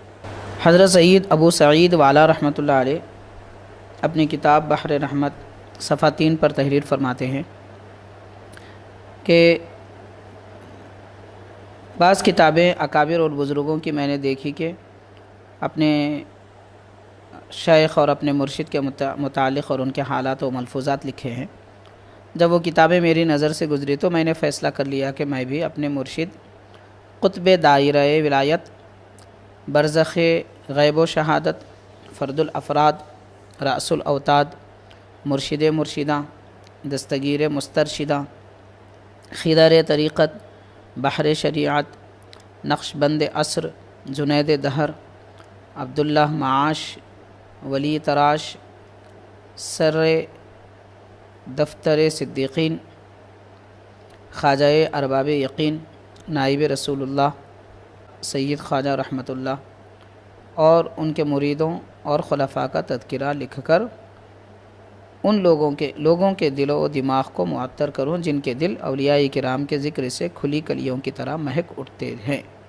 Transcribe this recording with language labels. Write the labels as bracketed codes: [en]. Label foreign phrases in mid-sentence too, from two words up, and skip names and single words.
[ur] حضرت سید ابو سعید والا رحمۃ اللہ علیہ اپنی کتاب بحر رحمت صفحہ 3 پر تحریر فرماتے ہیں کہ بعض کتابیں اکابر اور بزرگوں کی میں نے دیکھی کہ اپنے شیخ اور اپنے مرشد کے متعلق اور ان کے حالات و ملفوظات لکھے ہیں۔ جب وہ کتابیں میری نظر سے گزری تو میں نے فیصلہ کر لیا کہ میں بھی اپنے مرشد قطب دائرہ ولایت، برزخ غیب و شہادت، فرد الافراد، رأس الاوتاد، مرشد مرشدہ، دستگیر مسترشدہ، خضر طریقت، بحر شریعت، نقش بند عصر، جنید دہر، عبداللہ معاش، ولی تراش، سر دفتر صدیقین، خواجہ ارباب یقین، نائب رسول اللہ سید خواجہ رحمۃ اللہ اور ان کے مریدوں اور خلفاء کا تذکرہ لکھ کر ان لوگوں کے دل و دماغ کو معطر کروں، جن کے دل اولیاء کرام کے ذکر سے کھلی کلیوں کی طرح مہک اٹھتے ہیں۔